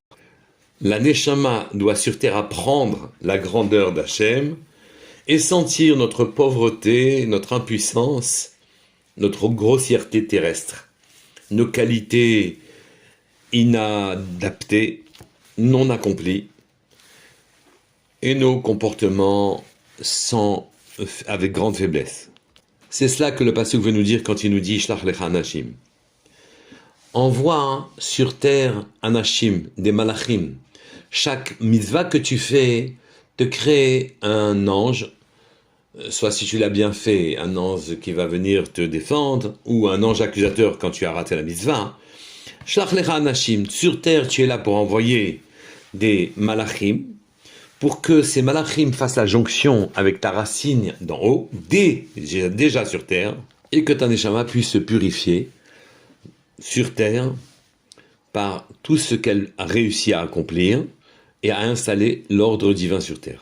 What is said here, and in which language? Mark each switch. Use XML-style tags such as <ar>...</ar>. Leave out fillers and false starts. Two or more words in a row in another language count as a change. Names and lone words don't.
<fr>La Neshama doit sur terre apprendre la grandeur d'Hachem et sentir notre pauvreté, notre impuissance, notre grossièreté terrestre, nos qualités inadaptées, non accomplies, et nos comportements avec grande faiblesse. C'est cela que le Passouk veut nous dire quand il nous dit «</fr> <he>שלח לך אנשים ».</he> <fr>Envoie sur terre anashim, des malachim. Chaque mitzvah que tu fais te crée un ange, soit si tu l'as bien fait, un ange qui va venir te défendre, ou un ange accusateur quand tu as raté la mitzvah.</fr> <he>שלח לך אנשים,</he> <fr>sur terre tu es là pour envoyer des malachim, pour que ces malachim fassent la jonction avec ta racine d'en haut, déjà sur terre, et que ta neshama puisse se purifier sur terre par tout ce qu'elle a réussi à accomplir et à installer l'ordre divin sur terre.</fr>